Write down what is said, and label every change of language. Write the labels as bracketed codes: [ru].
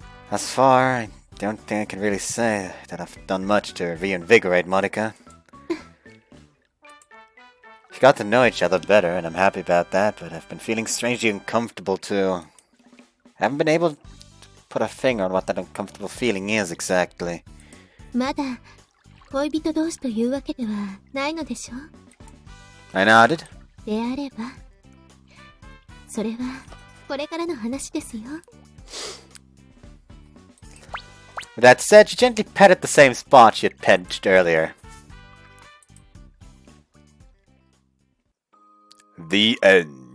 [en] Thus far, I don't think I can really say that I've done much to reinvigorate Marika. We got to know each other better, and I'm happy about that, but I've been feeling strangely uncomfortable too. I haven't been able to put a finger on what that uncomfortable feeling is exactly. [ja] まだ恋人同士というわけではないのでしょう。 [en] I nodded. [ja] であれば、それはこれからの話ですよ。 [en] With that said, she gently petted the same spot she had pinched earlier. The end.